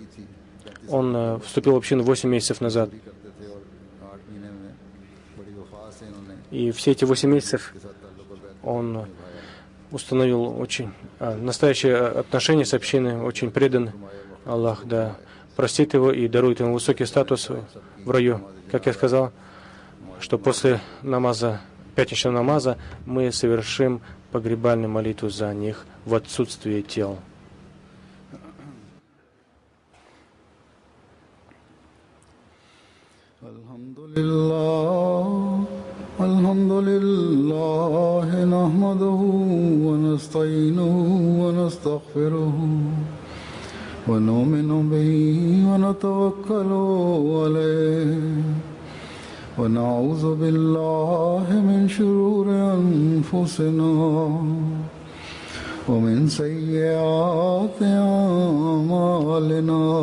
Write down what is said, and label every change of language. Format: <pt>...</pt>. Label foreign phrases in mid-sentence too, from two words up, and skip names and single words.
<ru>Он вступил в общину 8 месяцев назад. И все эти 8 месяцев он установил очень настоящее отношение с общиной, очень предан. Аллах, да, простит его и дарует ему высокий статус в раю. Как я сказал, что после намаза, пятничного намаза, мы совершим погребальную молитву за них в отсутствие тел.</ru> <ar>الحمد لله، نحمده ونستعينه و نستغفره ونؤمن به ونتوكل عليه ونعوذ بالله من شرور أنفسنا ومن سيئات أعمالنا.</ar>